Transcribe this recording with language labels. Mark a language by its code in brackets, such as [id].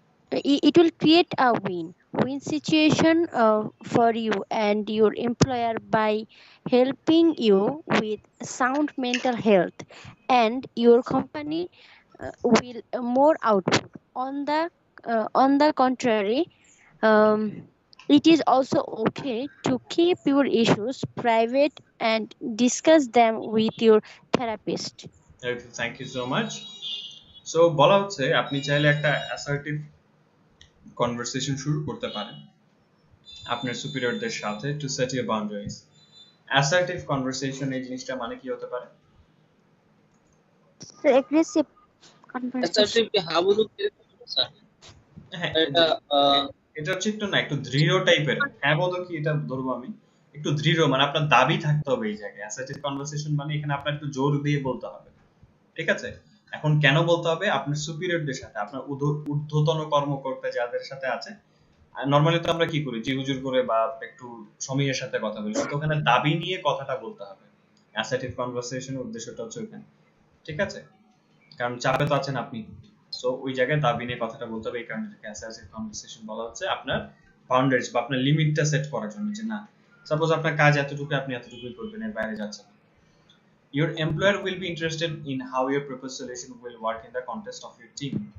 [en] It will create a win-win situation for you and your employer by helping you with sound mental health, and your company will more output. On the contrary, um, it is also okay to keep your issues private and discuss them with your therapist. Thank you so much. [bn] So বলা হচ্ছে আপনি চাইলে একটা assertive conversation শুরু করতে পারেন আপনার সুপিরিয়রদের সাথে [en] To set your boundaries. [bn] Assertive conversation এই জিনিসটা মানে কি হতে পারে? [en] aggressive conversation. [bn] assertive কি হাবুডু কিরকম স্যার? হ্যাঁ, এটা আহ, এটা হচ্ছে একটু না একটু দৃঢ় টাইপের। হ্যাঁ বলতো কি এটা ধরবো আমি একটু দৃঢ়, মানে আপনার দাবি থাকতে হবে এই জায়গায়। অ্যাসার্টিভ কনভারসেশন মানে এখানে আপনার একটু জোর দিয়ে বলতে হবে, ঠিক আছে? এখন কেন বলতে হবে? আপনার সুপিরিয়রদের সাথে, আপনার ঊর্ধ্বতন কর্মকর্তা যাদের সাথে আছে। নরমালি তো আমরা কি করি, জি হুজুর করে বা একটু সমীহের সাথে কথা বলি, কিন্তু ওখানে দাবি নিয়ে কথাটা বলতে হবে। অ্যাসার্টিভ কনভারসেশনের উদ্দেশ্যটা হচ্ছে ওখানে, ঠিক আছে? কারণ চাপে তো আছেন আপনি, সো ওই জায়গায় দাবি নিয়ে কথাটা বলতে হবে। এই কারণে এটাকে অ্যাসার্টিভ কনভারসেশন বলা হচ্ছে, আপনার বাউন্ডারিজ বা আপনার লিমিটটা সেট করার জন্য, যে না সাপোজ আপনার কাজ এতটুকু, আপনি এতটুকুই করবেন, এর বাইরে যাচ্ছেন না। [en] Your employer will be interested in how your proposed solution will work in the context of your team.